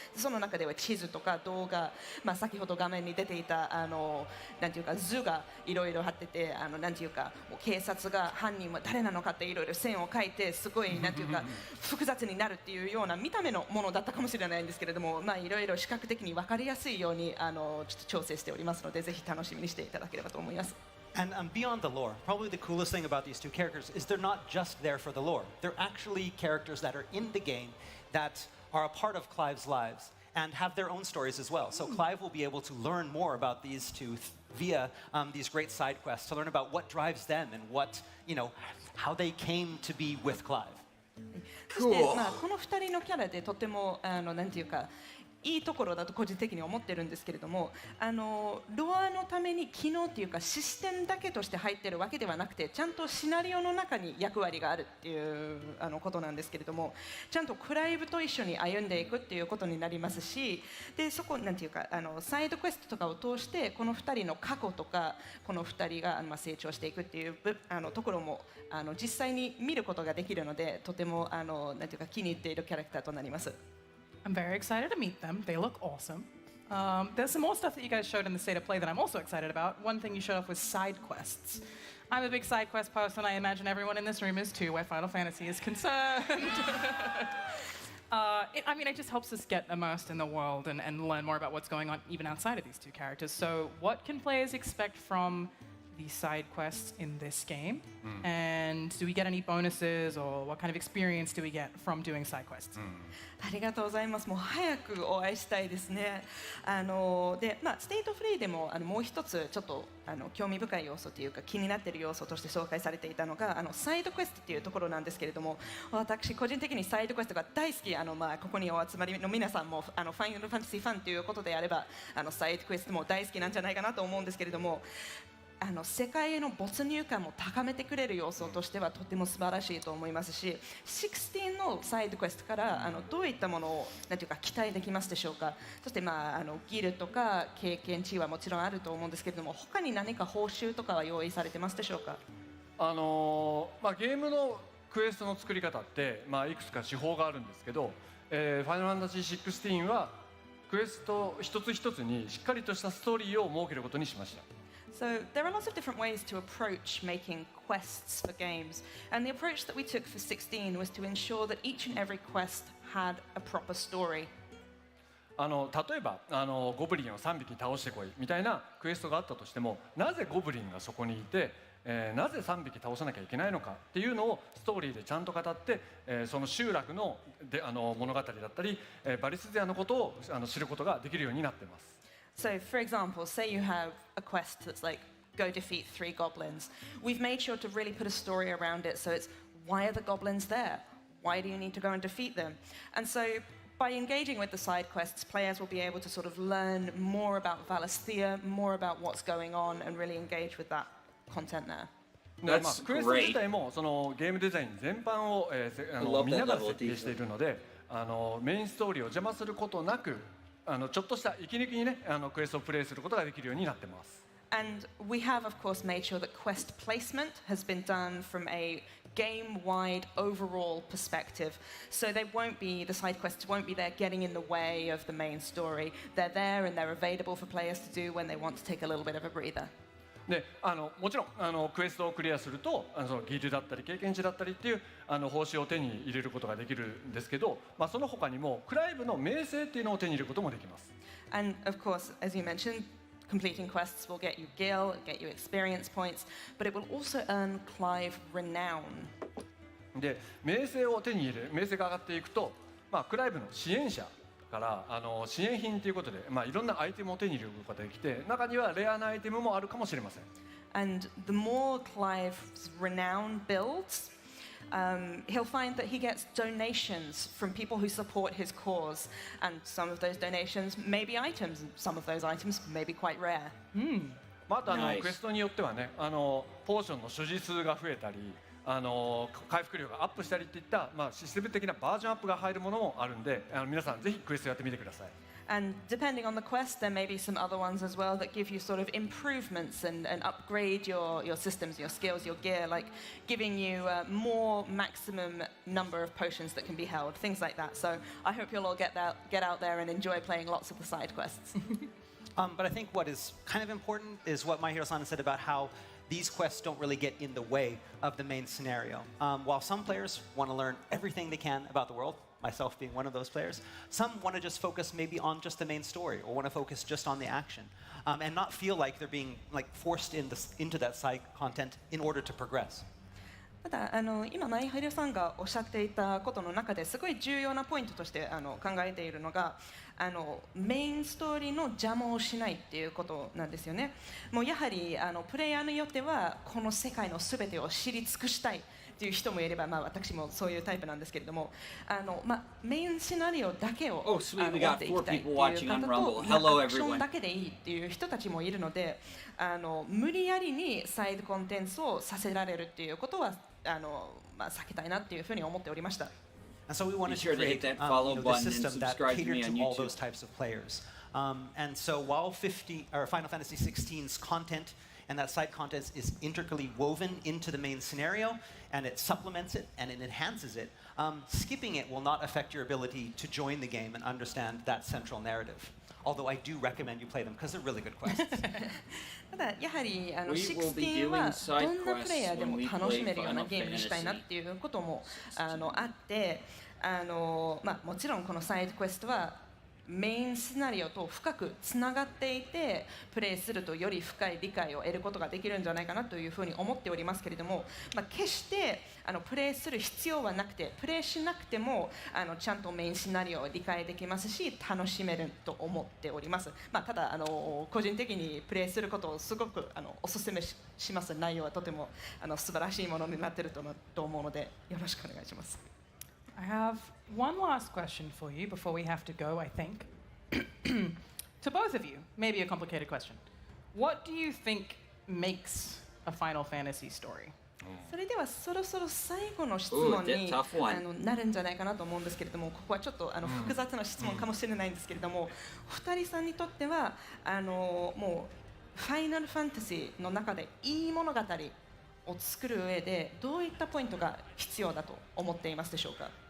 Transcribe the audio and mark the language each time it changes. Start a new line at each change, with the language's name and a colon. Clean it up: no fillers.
Japanese: その中では地図とか動画、先ほど画面に出ていたなんていうか図がいろいろ貼ってて、なんていうかもう警察が犯人は誰なのかっていろいろ線を書いてすごいなんていうか複雑になるっていうような見た目のものだったかもしれないんですけれども、いろいろ視覚的に分かりやすいようにちょっと調整しておりますので、ぜひ楽しみにしていただければと思います。
English: And beyond the lore, probably the coolest thing about these two characters is they're not just there for the lore. They're actually characters that are in the game that are a part of Clive's lives and have their own stories as well. So Clive will be able to learn more about these two via these great side quests to learn about what drives them and what, how they came to be with Clive.
Japanese: そして、この2人のキャラでとてもなんていうかいいところだと個人的に思ってるんですけれども、ロアのために機能っていうかシステムだけとして入ってるわけではなくて、ちゃんとシナリオの中に役割があるっていうことなんですけれども、ちゃんとクライブと一緒に歩んでいくっていうことになりますし、でそこなんていうかサイドクエストとかを通してこの2人の過去とかこの2人が成長していくっていうところも実際に見ることができるので、とてもなんていうか気に入っているキャラクターとなります。
English: I'm very excited to meet them. They look awesome. There's some more stuff that you guys showed in the state of play that I'm also excited about. One thing you showed off was side quests. I'm a big side quest person. I imagine everyone in this room is too, where Final Fantasy is concerned. It just helps us get immersed in the world and learn more about what's going on even outside of these two characters. So what can players expect from the side quests in this game? And do we get any bonuses, or what kind of experience do we get from doing side quests?
Japanese: ありがとうございます。もう早くお会いしたいですね。ステイトフリーでももう一つちょっと興味深い要素というか気になっている要素として紹介されていたのがサイドクエストというところなんですけれども、私個人的にサイドクエストが大好き。ここにお集まりの皆さんもファイナルファンタジーファンということであればサイドクエストも大好きなんじゃないかなと思うんですけれども、世界への没入感も高めてくれる要素としてはとても素晴らしいと思いますし、16のサイドクエストからどういったものをなんていうか期待できますでしょうか。そしてギルとか経験値はもちろんあると思うんですけれども、他に何か報酬とかは用意されてますでしょうか。ゲームのクエストの作り方って、いくつか手法があるんですけど、ファイナルファンタジー16はクエスト一つ一つにしっかりとしたストーリーを設けることにしました。
English: So there are lots of different ways to approach making quests for games, and the approach that we took for 16 was to ensure that each and every quest had a proper story.
Japanese: 例えばゴブリンを3匹倒してこいみたいなクエストがあったとしても、なぜゴブリンがそこにいて、なぜ3匹倒さなきゃいけないのかっていうのをストーリーでちゃんと語って、その集落の物語だったり、バリスゼアのことを知ることができるようになっています。
English: So, for example, say you have a quest that's like, go defeat 3 goblins. We've made sure to really put a story around it, so it's, why are the goblins there? Why do you need to go and defeat them? And so, by engaging with the side quests, players will be able to sort of learn more about Valisthea, more about what's going on, and really engage with that content there.
Japanese: クエスト自体もそのゲームデザイン全般を見ながら設計しているので、メインストーリーを邪魔することなく、ちょっとした息抜きにねクエストをプレイすることができるようになってます。
English: And we have, of course, made sure that quest placement has been done from a game-wide overall perspective. So the side quests won't be there getting in the way of the main story. They're there and they're available for players to do when they want to take a little bit of a breather.
Japanese: でもちろんクエストをクリアするとそのギルだったり経験値だったりっていう報酬を手に入れることができるんですけど、その他にもクライブの名声っていうのを手に入れることもできます。
English: And of course, as you mentioned, completing quests will get you gil, get you experience points, but it will also earn Clive renown.
Japanese: で名声を手に入れ名声が上がっていくと、クライブの支援者から支援品ということで、いろんなアイテムを手に入れることができて、中にはレアなアイテムもあるかもしれません。
English: And the more Clive's renown builds, he'll find that he gets donations from people who support his cause, and some of those donations may be items, and some of those items may be quite rare.
Japanese: あとクエストによってはね、ポーションの所持数が増えたり、回復量がアップしたりっていった、システム的なバージョンアップが入るものもあるんで、皆さんぜひクエストやってみてください。
English: And depending on the quest, there may be some other ones as well that give you sort of improvements and upgrade your systems, your skills, your gear, like giving you more maximum number of potions that can be held, things like that. So I hope you'll all get out there and enjoy playing lots of the side quests. But I think what is kind of important is what My Hero-san said about how these quests don't really get in the way of the main scenario. While some players want to learn everything they can about the world, myself being one of those players, some want to just focus maybe on just the main story or want to focus just on the action and not feel like they're being forced into that side content in order to progress.
Japanese: ただ今マイハリさんがおっしゃっていたことの中ですごい重要なポイントとして考えているのがメインストーリーの邪魔をしないっていうことなんですよね。もうやはりプレイヤーによってはこの世界のすべてを知り尽くしたいっていう人もいれば、私もそういうタイプなんですけれどもメインシナリオだけを追っていきたいっていう方とアクションだけでいいっていう人たちもいるので無理やりにサイドコンテンツをさせられるっていうことは避けたいなっていうふうに思っておりました。
English: And so we wanted to create the system that catered to all those types of players. And so while Final Fantasy XVI's content and that side content is intricately woven into the main scenario, and it supplements it and it enhances it, skipping it will not affect your ability to join the game and understand that central narrative. Although I do recommend you play them because they're really good quests.
Japanese: ただやはり16はどんなプレイヤーでも楽しめるようなゲームにしたいなっていうこともあってもちろんこのサイドクエストはメインシナリオと深くつながっていてプレイするとより深い理解を得ることができるんじゃないかなというふうに思っておりますけれども、決してプレイする必要はなくてプレイしなくてもちゃんとメインシナリオを理解できますし楽しめると思っております。ただ個人的にプレイすることをすごくお勧めします。内容はとても素晴らしいものになっていると思うのでよろしくお願いします。
English: I have one last question for you before we have to go, I think. To both of you, maybe a complicated question. What do you think makes a Final Fantasy story?
Japanese: それではそろそろ最後の質問になるんじゃないかなと思うんですけれども、ここはちょっと複雑な質問かもしれないんですけれども、二人さんにとってはもうファイナルファンタジーの中でいい物語を作る上でどういったポイントが必要だと思っていますでしょうか。